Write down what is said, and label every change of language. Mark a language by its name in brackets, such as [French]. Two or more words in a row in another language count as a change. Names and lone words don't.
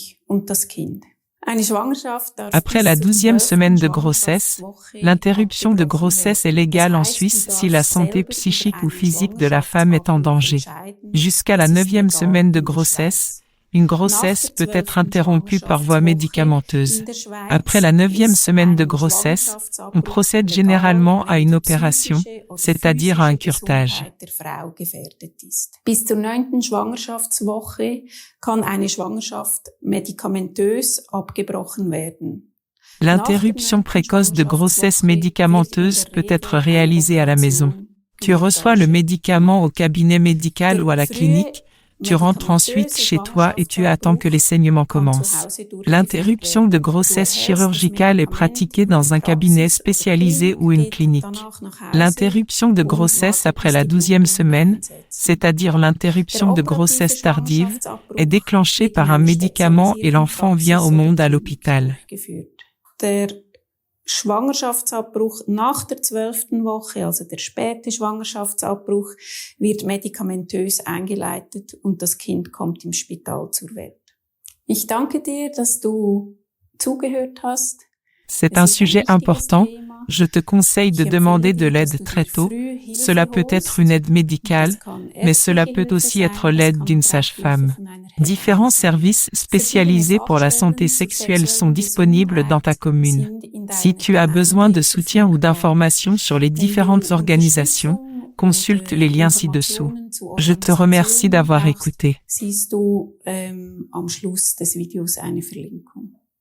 [French] Après la 12e semaine de grossesse, l'interruption de grossesse est légale en Suisse si la santé psychique ou physique de la femme est en danger. Jusqu'à la 9e semaine de grossesse, une grossesse peut être interrompue par voie médicamenteuse. Après la 9e semaine de grossesse, on procède généralement à une opération, c'est-à-dire à un curetage. [German] Bis zur 9. Schwangerschaftswoche kann eine Schwangerschaft medikamentös abgebrochen werden. [French] L'interruption précoce de grossesse médicamenteuse peut être réalisée à la maison. Tu reçois le médicament au cabinet médical ou à la clinique. Tu rentres ensuite chez toi et tu attends que les saignements commencent. L'interruption de grossesse chirurgicale est pratiquée dans un cabinet spécialisé ou une clinique. L'interruption de grossesse après la 12e semaine, c'est-à-dire l'interruption de grossesse tardive, est déclenchée par un médicament et l'enfant vient au monde à l'hôpital. [German] Schwangerschaftsabbruch nach der 12. Woche, also der späte Schwangerschaftsabbruch, wird medikamentös eingeleitet und das Kind kommt im Spital zur Welt. Ich danke dir, dass du zugehört hast. [French] C'est un sujet important. Je te conseille de demander de l'aide très tôt. Cela peut être une aide médicale, mais cela peut aussi être l'aide d'une sage-femme. Différents services spécialisés pour la santé sexuelle sont disponibles dans ta commune. Si tu as besoin de soutien ou d'informations sur les différentes organisations, consulte les liens ci-dessous. Je te remercie d'avoir écouté. [German] Siehst du am Schluss des Videos eine Verlinkung.